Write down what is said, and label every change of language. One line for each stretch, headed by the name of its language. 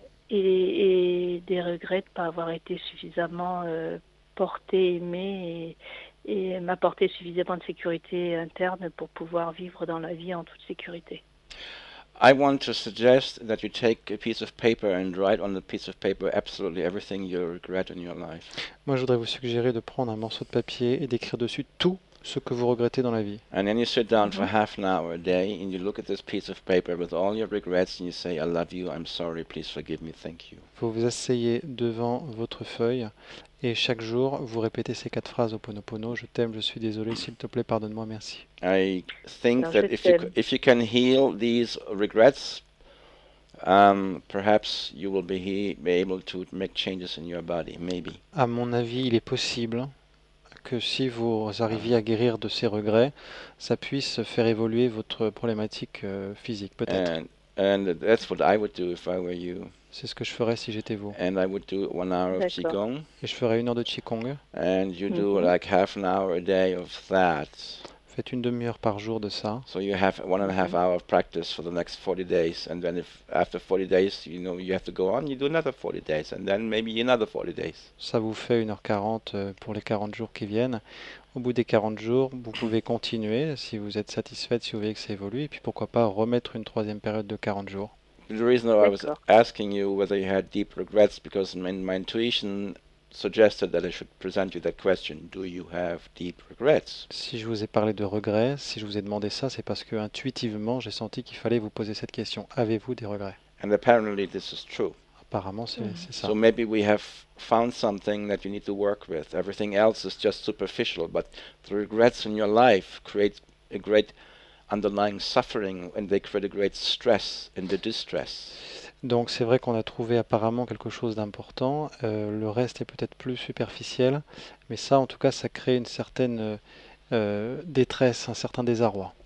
French: Et des regrets de ne pas avoir été suffisamment portée, aimée et m'apporter suffisamment de sécurité interne pour pouvoir vivre dans la vie en toute sécurité.
English: I want to suggest that you take a piece of paper and write on the piece of paper absolutely everything you regret in your life.
French: Moi, je voudrais vous suggérer de prendre un morceau de papier et d'écrire dessus tout ce que vous regrettez dans la vie.
English: And then you sit down for half an hour a day and you look at this piece of paper with all your regrets and you say, I love you, I'm sorry, please forgive me, thank you.
French: Vous vous asseyez devant votre feuille et chaque jour, vous répétez ces 4 phrases au Ponopono. Je t'aime, je suis désolé, s'il te plaît, pardonne-moi, merci.
English: I think No, that
French: je
English: if you can heal these regrets, perhaps you will be able to make changes in your body, maybe.
French: À mon avis, il est possible que si vous arriviez à guérir de ces regrets, ça puisse faire évoluer votre problématique physique, peut-être.
English: And that's what I would do if I were you.
French: C'est ce que je ferais si j'étais vous.
English: And I would do 1 hour of
French: D'accord.
English: Qigong,
French: Et je ferais 1 heure de Qigong.
English: and you do Mhm. like half an hour a day of that.
French: Faites une demi-heure par jour de ça.
English: So you have 1.5 hour of practice for the next 40 days, and then if after 40 days, you know, you have to go on, you do another 40 days, and then maybe another 40 days.
French: Ça vous fait 1h40 pour les 40 jours qui viennent. Au bout des 40 jours, vous pouvez continuer si vous êtes satisfaite, si vous voyez que ça évolue. Et puis pourquoi pas remettre une 3e période de 40 jours.
English: The reason I was
French: D'accord.
English: asking you whether you had deep regrets, because my intuition suggested that I should present you that question. Do you have deep regrets?
French: Si je vous ai parlé de regrets, si je vous ai demandé ça, c'est parce que intuitivement, j'ai senti qu'il fallait vous poser cette question. Avez-vous des regrets?
English: And apparently this is true.
French: Apparemment, c'est ça.
English: So maybe we have found something that you need to work with. Everything else is just superficial, but the regrets in your life create a great underlying suffering, and they create a great stress and the distress.
French: Donc c'est vrai qu'on a trouvé apparemment quelque chose d'important. Le reste est peut-être plus superficiel, mais ça, en tout cas, ça crée une certaine détresse, un certain désarroi.